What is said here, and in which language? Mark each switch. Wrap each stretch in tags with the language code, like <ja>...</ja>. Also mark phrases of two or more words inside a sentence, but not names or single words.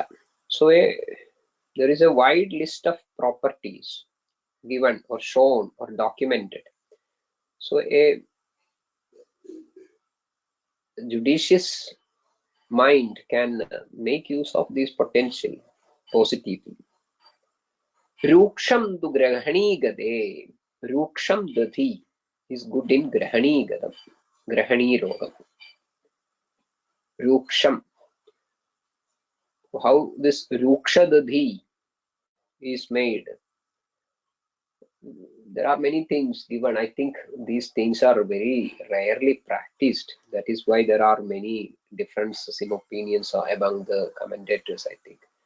<en>So there is a wide list of properties given or shown or documented. So a judicious mind can make use of this potential positively.</en> <sa>Ruksham tu grahani gade. Ruksham dati</sa> <en>is good in</en> <sa>grahani gadam. Grahani rogam. Ruksham.</sa> <en>How this ruksha dadhi is made? There are many things given. I think these things are very rarely practiced. That is why there are many differences in opinions among the commentators, I think.</en>